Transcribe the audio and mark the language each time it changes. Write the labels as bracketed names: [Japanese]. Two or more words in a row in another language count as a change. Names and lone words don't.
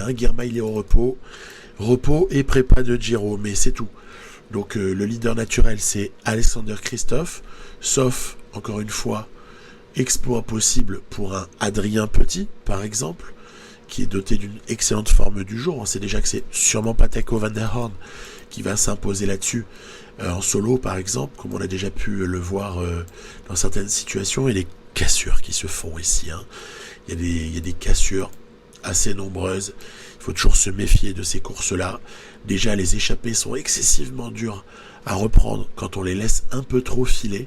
[French] Girmay il est au repos et prépa de Giro, mais c'est tout. Donc le leader naturel c'est Alexander Kristoff, sauf encore une fois exploit possible pour un Adrien Petit par exemple, qui est doté d'une excellente forme du jour. On sait déjà que c'est sûrement pas Taco van der Horn qui va s'imposer là-dessus en solo par exemple, comme on a déjà pu le voir dans certaines situations, et les cassures qui se font ici. Il y a des cassures assez nombreuses. Il faut toujours se méfier de ces courses-là. Déjà, les échappées sont excessivement dures à reprendre quand on les laisse un peu trop filer.